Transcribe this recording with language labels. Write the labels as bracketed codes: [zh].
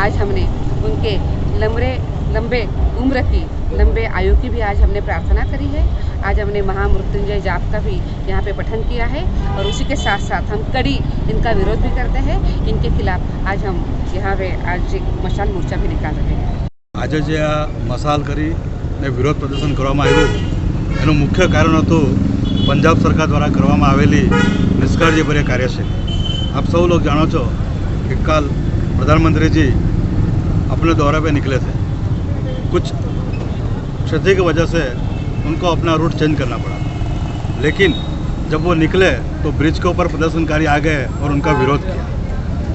[hi] आज हमने उनके लंबे उम्र की, लंबे आयु की भी आज हमने प्रार्थना करी है। आज हमने महामृत्युंजय जाप का भी यहाँ पे पठन किया है और उसी के साथ साथ हम कड़ी इनका विरोध भी करते हैं। इनके खिलाफ आज हम यहाँ पे आज एक मशाल मोर्चा भी निकाल रहे हैं। [gu] आज जे आ मशाल करी ने विरोध प्रदर्शन કરવામાં આવ્યું એનું મુખ્ય કારણ હતું પંજાબ સરકાર દ્વારા કરવામાં આવેલી નિષ્કાળજીભર્યા કાર્ય છે। [hi] आप सब लोग जानो [gu] છો [hi] कि कल प्रधानमंत्री जी अपने दौरे पे निकले थे। कुछ क्षति की वजह से उनको अपना रूट चेंज करना पड़ा, लेकिन जब वो निकले तो ब्रिज के ऊपर प्रदर्शनकारी आ गए और उनका विरोध किया।